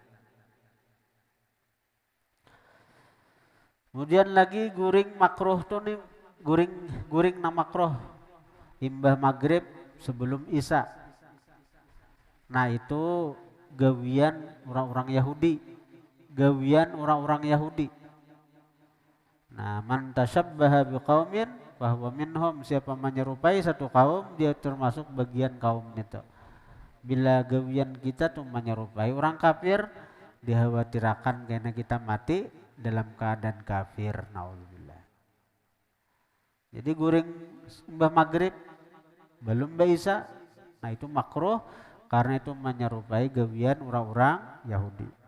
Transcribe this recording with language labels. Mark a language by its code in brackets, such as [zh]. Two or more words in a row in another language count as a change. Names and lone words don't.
[bjn] Kemudian lagi guring makruh tuh nih guring na makruh imbah maghrib sebelum isya. Nah itu gawian orang-orang Yahudi. Gawian orang-orang Yahudi. Nah [ar] man tasyabbaha biqaumin fahuwa minhum, [id] siapa menyerupai satu kaum dia termasuk bagian kaum itu. Bila gawian kita tuh menyerupai orang kafir, dikhawatirkan karena kita mati dalam keadaan kafir. Naudzubillah. [bjn] Jadi guring mbah maghrib belum bisa, nah itu makruh karena itu menyerupai gawian orang-orang Yahudi.